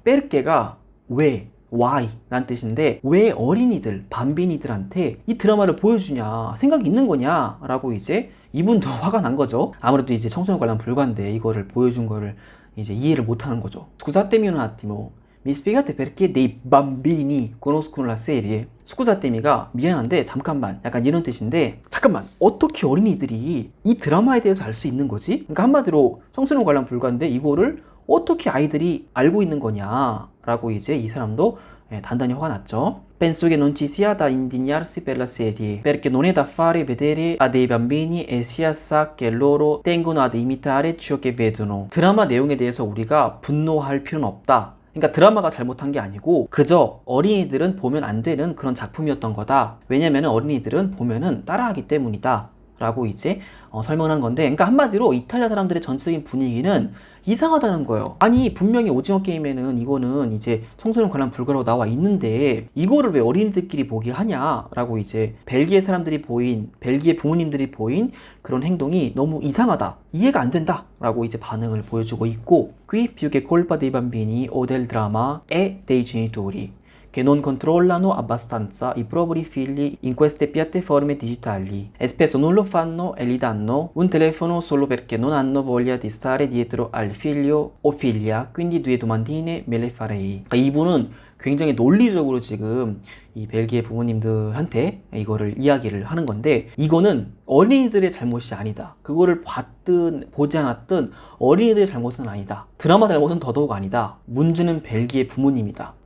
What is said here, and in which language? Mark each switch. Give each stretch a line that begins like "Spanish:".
Korean: Perche가 왜, why 라는 뜻인데, 왜 어린이들, 밤빈이들한테 이 드라마를 보여주냐, 생각이 있는 거냐 라고 이제 이분도 화가 난 거죠. 아무래도 이제 청소년 관람 불가인데 이거를 보여준 거를 이제 이해를 못하는 거죠.
Italian: Scusatemi un attimo, mi spiegate perché dei bambini conoscono la serie?
Korean: 스쿠자떼미가 미안한데 잠깐만, 약간 이런 뜻인데, 잠깐만, 어떻게 어린이들이 이 드라마에 대해서 알 수 있는 거지? 그러니까 한마디로 청소년 관람 불가인데 이거를 어떻게 아이들이 알고 있는 거냐 라고 이제 이 사람도 단단히 화가 났죠.
Italian: Penso che non ci sia da indignarsi per la serie, perché non è da fare vedere a dei bambini e sia sa che loro tengono ad imitare ciò che vedono.
Korean: 드라마 내용에 대해서 우리가 분노할 필요는 없다. 그러니까 드라마가 잘못한 게 아니고 그저 어린이들은 보면 안 되는 그런 작품이었던 거다. 왜냐면 어린이들은 보면은 따라하기 때문이다 라고 이제 설명을 하는 건데, 그러니까 한마디로 이탈리아 사람들의 전체적인 분위기는 이상하다는 거예요. 아니 분명히 오징어 게임에는 이거는 이제 청소년 관람 불가로 나와 있는데 이거를 왜 어린이들끼리 보게 하냐라고 이제 벨기에 사람들이 보인, 벨기에 부모님들이 보인 그런 행동이 너무 이상하다, 이해가 안 된다 라고 이제 반응을 보여주고 있고,
Italian: Qui più che colpa dei bambini o del drama è dei genitori. che non controllano abbastanza i propri figli in queste piattaforme digitali e spesso non lo fanno e gli danno un telefono solo perché non hanno voglia di stare dietro al figlio o figlia, quindi due domandine me le farei.
Korean: 그러니까 이분은 굉장히 논리적으로 지금 이 벨기에 부모님들한테 이거를 이야기를 하는 건데, 이거는 어린이들의 잘못이 아니다. 그거를 봤든 보지 않았든 어린이들의 잘못은 아니다. 드라마 잘못은 더더욱 아니다. 문제는 벨기에 부모님이다.